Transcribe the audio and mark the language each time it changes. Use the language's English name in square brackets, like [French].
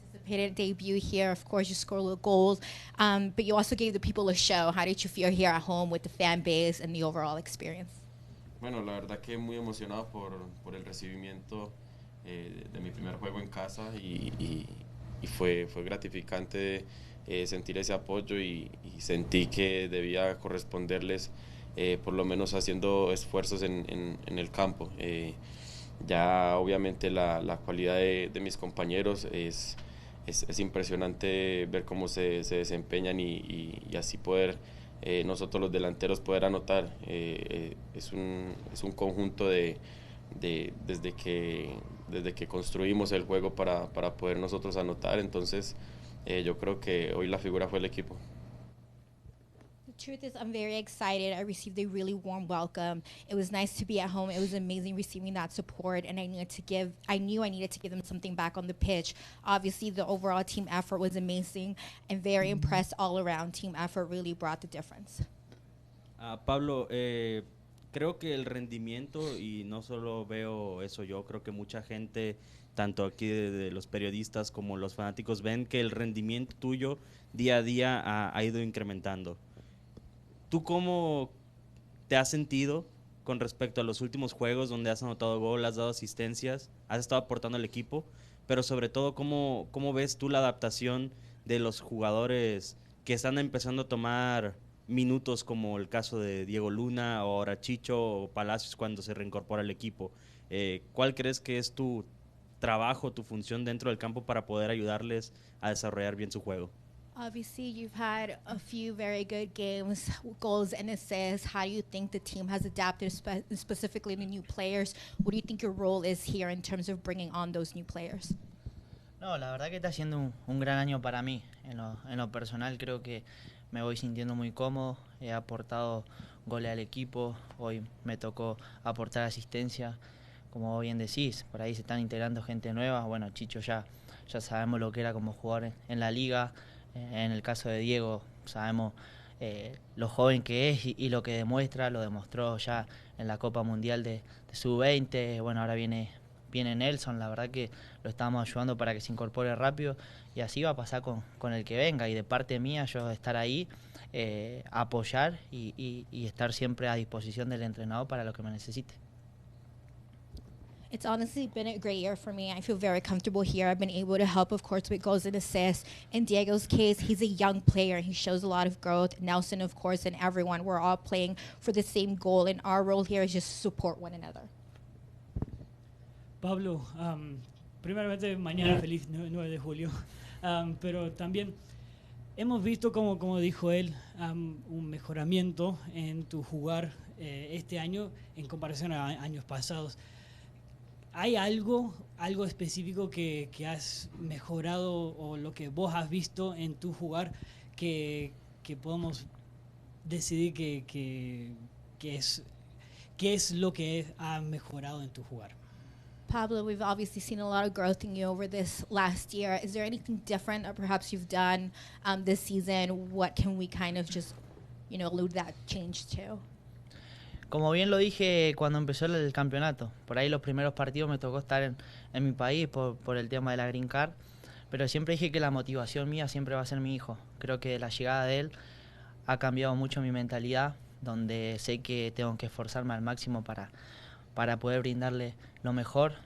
[English] Anticipated debut here. Of course, you scored the goals, but you also gave the people a show. How did you feel here at home with the fan base and the overall experience? [Spanish] Bueno, la verdad que muy emocionado por el recibimiento de mi primer juego en casa y fue gratificante sentir ese apoyo y sentí que debía corresponderles por lo menos haciendo esfuerzos en el campo. Ya obviamente la cualidad de mis compañeros es impresionante ver cómo se desempeñan y así poder nosotros los delanteros poder anotar. Es un conjunto desde que construimos el juego para poder nosotros anotar. Entonces yo creo que hoy la figura fue el equipo. [English] The truth is, I'm very excited. I received a really warm welcome. It was nice to be at home. It was amazing receiving that support, and I knew I needed to give them something back on the pitch. Obviously, the overall team effort was amazing, and very impressed all around. Team effort really brought the difference. [Spanish] Pablo, creo que el rendimiento, y no solo veo eso yo, creo que mucha gente, tanto aquí de los periodistas como los fanáticos, ven que el rendimiento tuyo día a día ha ido incrementando. ¿Tú cómo te has sentido con respecto a los últimos juegos donde has anotado gol, has dado asistencias, has estado aportando al equipo? Pero sobre todo, ¿cómo ves tú la adaptación de los jugadores que están empezando a tomar minutos, como el caso de Diego Luna o ahora Chicho o Palacios cuando se reincorpora al equipo? ¿Cuál crees que es tu trabajo, tu función dentro del campo para poder ayudarles a desarrollar bien su juego? [English] Obviously, you've had a few very good games, goals and assists. How do you think the team has adapted, specifically the new players? What do you think your role is here in terms of bringing on those new players? [Spanish] No, la verdad que está siendo un gran año para mí. En lo personal creo que me voy sintiendo muy cómodo. He aportado goles al equipo. Hoy me tocó aportar asistencia. Como bien decís, por ahí se están integrando gente nueva. Bueno, Chicho ya sabemos lo que era como jugador en la liga. En el caso de Diego sabemos lo joven que es y lo que demuestra. Lo demostró ya en la Copa Mundial de Sub-20. Bueno, ahora viene Nelson. La verdad que lo estamos ayudando para que se incorpore rápido. Y así va a pasar con el que venga. Y de parte mía yo estar ahí, apoyar y estar siempre a disposición del entrenador para lo que me necesite. [English] It's honestly been a great year for me. I feel very comfortable here. I've been able to help, of course, with goals and assists. In Diego's case, he's a young player. He shows a lot of growth. Nelson, of course, and everyone. We're all playing for the same goal, and our role here is just to support one another. [Spanish] Pablo, primeramente mañana feliz 9 de julio, pero también hemos visto, como dijo él, un mejoramiento en tu jugar este año en comparación a años pasados. ¿Hay algo específico que has mejorado o lo que vos has visto en tu jugar que podemos decidir que es lo que ha mejorado en tu jugar? [English] Pablo, we've obviously seen a lot of growth in you over this last year. Is there anything different that perhaps you've done this season? What can we kind of just, allude that change to? [Spanish] Como bien lo dije cuando empezó el campeonato, por ahí los primeros partidos me tocó estar en mi país por el tema de la Green Card, pero siempre dije que la motivación mía siempre va a ser mi hijo. Creo que la llegada de él ha cambiado mucho mi mentalidad, donde sé que tengo que esforzarme al máximo para poder brindarle lo mejor.